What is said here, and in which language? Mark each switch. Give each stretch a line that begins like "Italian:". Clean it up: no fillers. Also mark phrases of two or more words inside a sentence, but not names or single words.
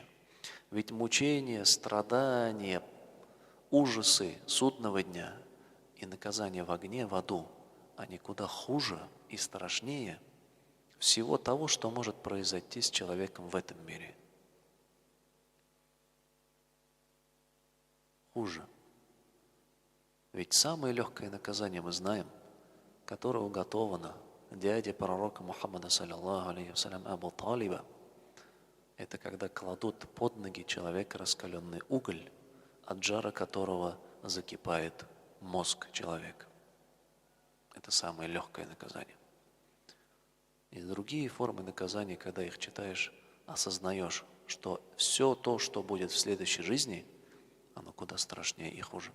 Russian: Ведь мучения, страдания, ужасы судного дня и наказание в огне, в аду, они куда хуже и страшнее всего того, что может произойти с человеком в этом мире. Хуже. Ведь самое легкое наказание мы знаем, которое уготовано дяде пророка Мухаммада,
Arabic: صلى الله عليه وسلم,
Russian: Абу Талиба, это когда кладут под ноги человека раскаленный уголь, от жара которого закипает мозг человека. Это самое легкое наказание. И другие формы наказания, когда их читаешь, осознаешь, что все то, что будет в следующей жизни, оно куда страшнее и хуже.